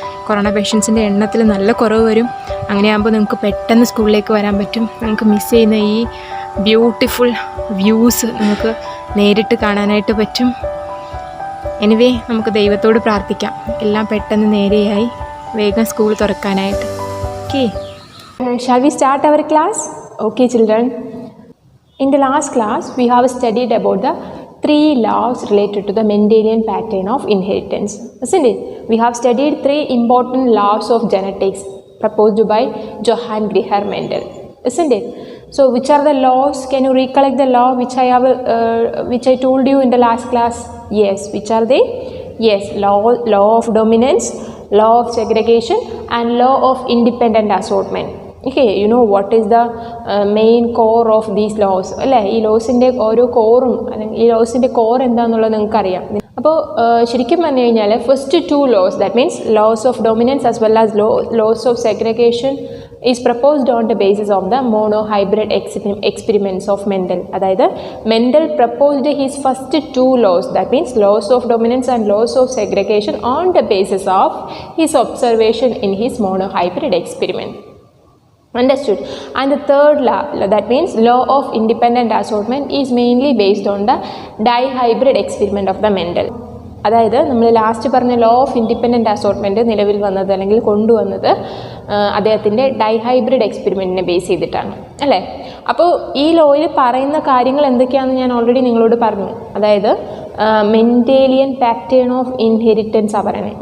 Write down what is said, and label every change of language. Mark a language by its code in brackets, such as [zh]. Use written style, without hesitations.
[ml] Corona പേഷ്യൻസിൻ്റെ എണ്ണത്തിൽ നല്ല കുറവ് വരും. അങ്ങനെയാകുമ്പോൾ നിങ്ങൾക്ക് പെട്ടെന്ന് സ്കൂളിലേക്ക് വരാൻ പറ്റും. നിങ്ങൾക്ക് മിസ് ചെയ്യുന്ന ഈ ബ്യൂട്ടിഫുൾ വ്യൂസ് നമുക്ക് നേരിട്ട് കാണാനായിട്ട് പറ്റും. എനിവേ, നമുക്ക് ദൈവത്തോട് പ്രാർത്ഥിക്കാം എല്ലാം പെട്ടെന്ന് നേരെയായി വേഗം school തുറക്കാനായിട്ട്. [en] Okay, shall we start our class? Okay children, in the last class we have studied about the 3 laws related to the Mendelian pattern of inheritance, isn't it? We have studied 3 important laws of genetics proposed by Johann Grihar Mendel, isn't it? So which are the laws? Can you recollect the law which I told you in the last class? Yes, which are they? Yes, law of dominance, law of segregation and law of independent assortment. Okay, you know what is the main core of these laws [ml] അല്ലേ? ഈ ലോസിൻ്റെ ഓരോ കോറും അല്ലെങ്കിൽ ഈ ലോസിൻ്റെ core എന്താണെന്നുള്ളത് നിങ്ങൾക്കറിയാം. അപ്പോൾ ശരിക്കും പറഞ്ഞു കഴിഞ്ഞാൽ first 2 [en] laws, that means laws of dominance as well as laws of segregation is proposed on the basis of the monohybrid experiments of Mendel. [ml] അതായത് [en] Mendel proposed his first 2 laws, that means laws of dominance and laws of segregation on the basis of his observation in his monohybrid experiment. Understood? And the third law, that means law of independent assortment, is mainly based on the dihybrid experiment of the Mendel. [ml] അതായത് നമ്മൾ last പറഞ്ഞ law of independent assortment നിലവിൽ വന്നത് അല്ലെങ്കിൽ കൊണ്ടുവന്നത് അദ്ദേഹത്തിൻ്റെ dihybrid എക്സ്പെരിമെൻറ്റിനെ base ചെയ്തിട്ടാണ് അല്ലേ. അപ്പോൾ ഈ ലോയിൽ പറയുന്ന കാര്യങ്ങൾ എന്തൊക്കെയാണെന്ന് ഞാൻ ഓൾറെഡി നിങ്ങളോട് പറഞ്ഞു. അതായത് മെൻഡേലിയൻ പാറ്റേൺ ഓഫ് ഇൻഹെറിറ്റൻസ് പറയുന്നത്.